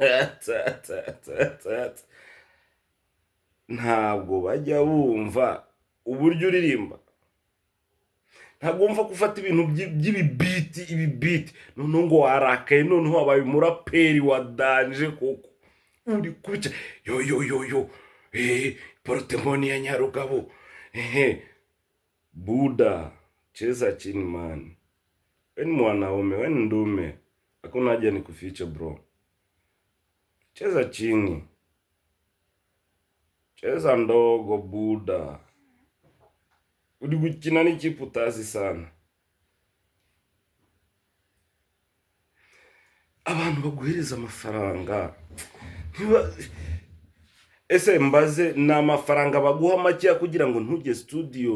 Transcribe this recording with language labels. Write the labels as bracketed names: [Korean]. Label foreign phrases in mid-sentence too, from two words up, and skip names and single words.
[Kinyarwanda] Ntabwo bajya bumva uburyo uririmba. Ntabwo wumva gufata ibintu ibibiti noneho ngo warakaye, noneho wabaye umuraperi wa danje koko. Uri kubica yo portemoni ya Nyarugabo. [Swahili] Buda cheza chini man. Weni mwanaume, weni ndume, hakuna haja nikufiche bro. Cheza chini, cheza ndogo Buda. [Kinyarwanda] Uri gukina n'ikipe utazi sana. Abantu baguhereza amafaranga, ese mbaze ni amafaranga baguha makeya kugira ngo ntujye studio?